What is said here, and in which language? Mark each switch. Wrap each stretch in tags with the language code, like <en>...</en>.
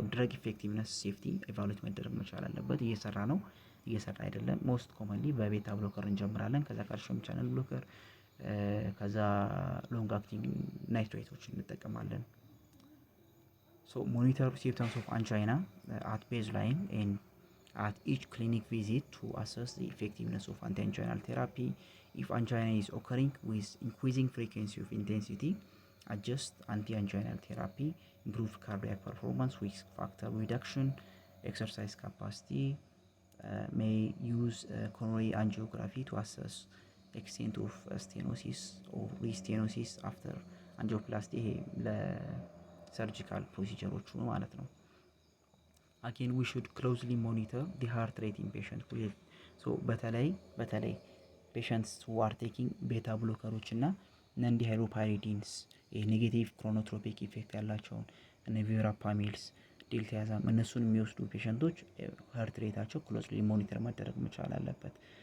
<am>ያው ድረግ ኢፌክቲቭነስ ሴፍቲ ኢቫሉዌት መደረግ መቻል አለበት። እየሰራ ነው እየሰራ አይደለም። ሞስት ኮመንሊ በቤታ ብሎከር እንጀምራለን። ከዛ ካልሽየም ቻናል ብሎከር፣ ከዛ ሎንግ አክቲንግ ናይትሬቶችን እንጠቀማለን።</am> <en>ሞኒተር symptoms of angina at baseline and at each clinic visit to assess the effectiveness of anti-anginal therapy. If angina is occurring with increasing frequency of intensity, adjust anti-anginal therapy, improve cardiac performance, risk factor reduction, exercise capacity, may use coronary angiography to assess extent of stenosis or restenosis after angioplasty.</en> <am>ለሰርጂካል ፕሮሲጀሮቹ ማለት ነው።</am> <en>again we should closely monitor the heart rate in patient with</en> <am>በተለይ</am> <en>patients who are taking beta blockers</en> <am>እና non dihydropyridines ኔጌቲቭ ክሮኖትሮፒክ ኢፌክት ያላቸውን እነ ቪራፓሚልስ ዲልቲያዛም እነሱን የሚወስዱ ፔሸንቶች ሃርት ሬታቸው ክሎዝሊ ሞኒተር መደረግ መቻል አለበት።</am>